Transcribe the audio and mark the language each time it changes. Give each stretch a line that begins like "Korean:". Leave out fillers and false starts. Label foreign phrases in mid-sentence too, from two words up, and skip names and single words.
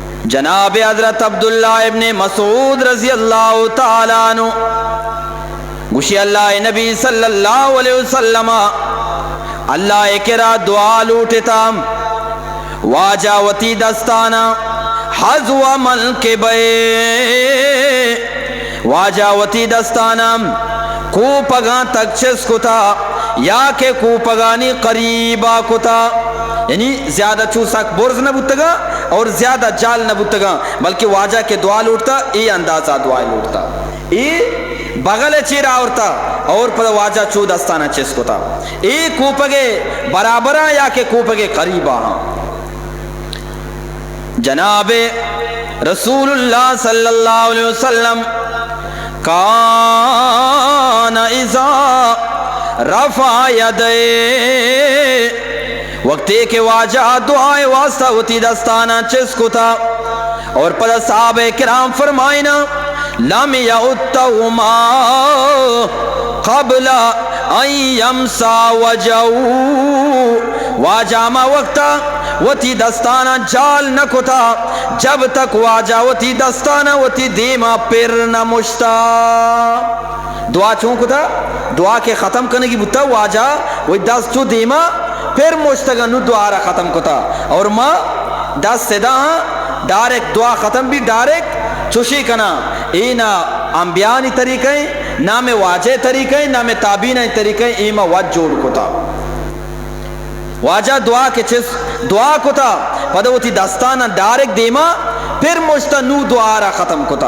Baluchi: جناب حضرت عبداللہ ابن مسعود
Arabic: رضی اللہ تعالیٰ عنہ
Baluchi: گوشی اللہ نبی
Arabic: صلی اللہ علیہ وسلم
Baluchi: اللہ کرا دعا لوٹتا واجہ وتی دستانا حضو ملک بے واجہ وتی دستانا کوپگاں تک چس کتا یا کہ کوپگانی قریبا کتا، یعنی زیادہ چوسک برز نہ بتگا اور زیادہ جال نہ بتگا، بلکہ واجہ کے دعا لوٹتا ای اندازہ دعا لوٹتا، ای بغل چیرا ہوتا اور پر واجہ چو دستانہ چس کتا، ای کوپگے برابرہ یا کہ کوپگے قریبا ہاں۔ جناب رسول اللہ
Arabic: صلی اللہ علیہ وسلم کان اذا رفع یدے
Baluchi: وقتی کہ واجہ دعائے واسطہ ہوتی دستانہ چسکو تھا اور پدہ صحابہ کرام فرمائنا
Arabic: لم یعتہما قبل ان یمسا وجہو
Baluchi: واجہ ما وقتا وتی دستانہ جال نکو تھا جب تک واجہ وتی دستانہ وتی دیما پر نہ مشتا۔ دعا چونکو تھا دعا کے ختم کرنے کی بتا واجہ وہی دست چو دیما پھر مشتگا نو دعا را ختم کتا اور ما دست سدا ڈائریکٹ دعا ختم بھی ڈائریکٹ چوشی کنا اینا انبیانی طریقے نام واجہ طریقے نام تابعین طریقے ایما وجہ جوڑ کتا واجہ دعا کے چیز دعا کتا پدوتی دستانا ڈائریکٹ دیما پھر مشتا نو دعا را ختم کتا۔